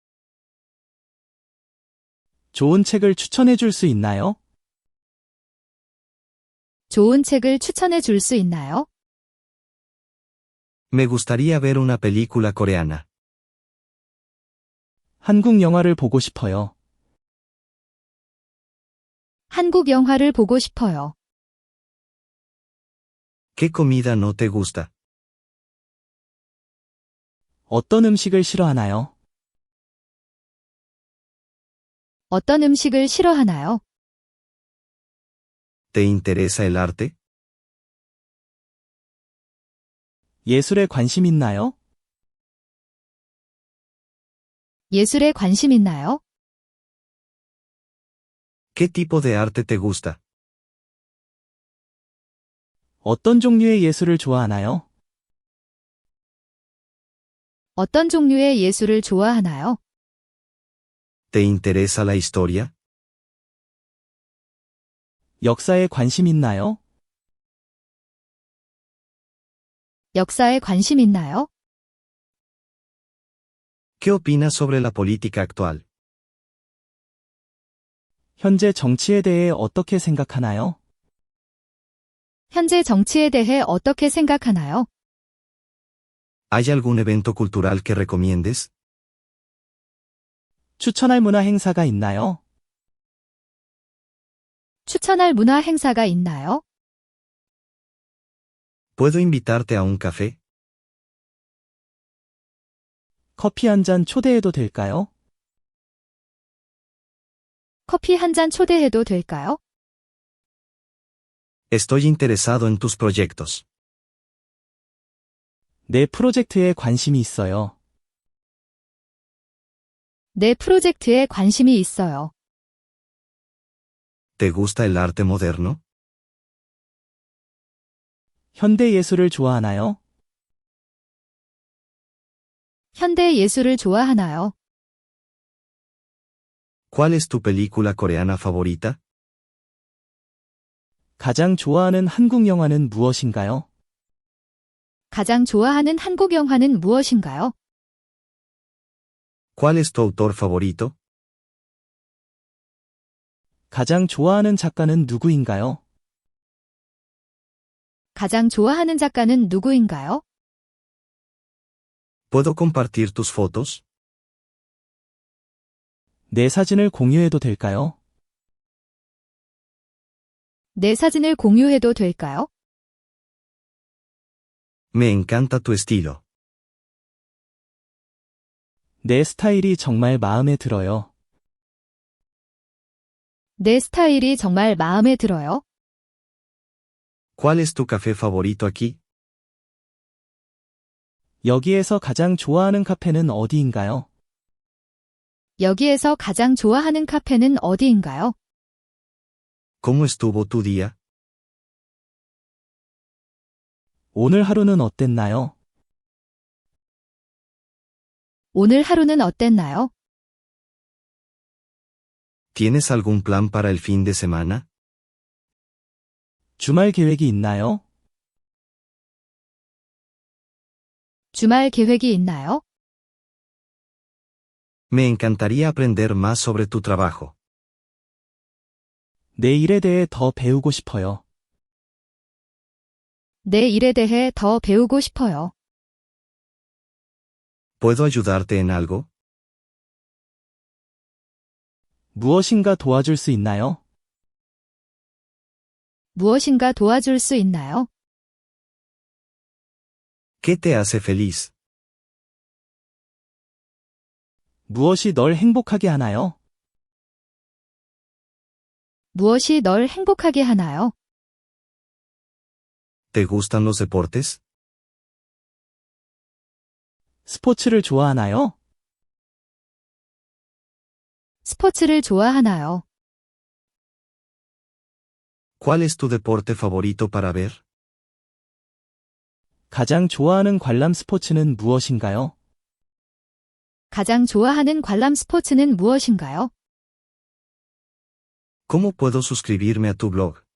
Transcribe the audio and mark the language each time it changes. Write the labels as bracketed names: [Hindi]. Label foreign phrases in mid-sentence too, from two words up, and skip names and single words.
[Korean] 좋은 책을 추천해 줄 수 있나요? 좋은 책을 추천해 줄 수 있나요? [Spanish] Me gustaría ver una película coreana. [Korean] 한국 영화를 보고 싶어요. 한국 영화를 보고 싶어요. [Spanish] ¿Qué comida no te gusta? [Korean] 어떤 음식을 싫어하나요? 어떤 음식을 싫어하나요? [Spanish] ¿Te interesa el arte? [Korean] 예술에 관심 있나요? 예술에 관심 있나요? [Spanish] ¿Qué tipo de arte te gusta? [Korean] 어떤 종류의 예술을 좋아하나요? 어떤 종류의 예술을 좋아하나요? [Spanish] ¿Te interesa la historia? [Korean] 역사에 관심 있나요? 역사에 관심 있나요? [Spanish] ¿Qué opinas sobre la política actual? [Korean] 현재 정치에 대해 어떻게 생각하나요? 현재 정치에 대해 어떻게 생각하나요? [Spanish] ¿Hay algún evento cultural que recomiendes? [Korean] 추천할 문화 행사가 있나요? 추천할 문화 행사가 있나요? [Spanish] ¿Puedo invitarte a un café? [Korean] 커피 한 잔 초대해도 될까요? 커피 한 잔 초대해도 될까요? [Spanish] Estoy interesado en tus proyectos. [Korean] 내 프로젝트에 관심이 있어요. 내 프로젝트에 관심이 있어요. [Spanish] ¿Te gusta el arte moderno? [Korean] 현대 예술을 좋아하나요? 현대 예술을 좋아하나요? [Spanish] ¿Cuál es tu película coreana favorita? [Korean] 가장 좋아하는 한국 영화는 무엇인가요? 가장 좋아하는 한국 영화는 무엇인가요? [Spanish] ¿Cuál es tu autor favorito? [Korean] 가장 좋아하는 작가는 누구인가요? 가장 좋아하는 작가는 누구인가요? [Spanish] ¿Puedo compartir tus fotos? [Korean] 내 사진을 공유해도 될까요? 내 사진을 공유해도 될까요? [Spanish] Me encanta tu estilo. [Korean] 내 스타일이 정말 마음에 들어요. 내 스타일이 정말 마음에 들어요. [Spanish] ¿Cuál es tu café favorito aquí? [Korean] 여기에서 가장 좋아하는 카페는 어디인가요? 여기에서 가장 좋아하는 카페는 어디인가요? [Spanish] ¿Cómo estuvo tu día? [Korean] 오늘 하루는 어땠나요? 오늘 하루는 어땠나요? [Spanish] ¿Tienes algún plan para el fin de semana? [Korean] 주말 계획이 있나요? 주말 계획이 있나요? [Spanish] Me encantaría aprender más sobre tu trabajo. [Korean] 내 일에 대해 더 배우고 싶어요. 내 일에 대해 더 배우고 싶어요. [Spanish] ¿Puedo ayudarte en algo? [Korean] 무엇인가 도와줄 수 있나요? 무엇인가 도와줄 수 있나요? [Spanish] ¿Qué te hace feliz? [Korean] 무엇이 널 행복하게 하나요? 무엇이 널 행복하게 하나요? [Spanish] ¿Te gustan los deportes? [Korean] 스포츠를 좋아하나요? 스포츠를 좋아하나요? [Spanish] ¿Cuál es tu deporte favorito para ver? [Korean] 가장 좋아하는 관람 스포츠는 무엇인가요? 가장 좋아하는 관람 스포츠는 무엇인가요? [Spanish] ¿Cómo puedo suscribirme a tu blog?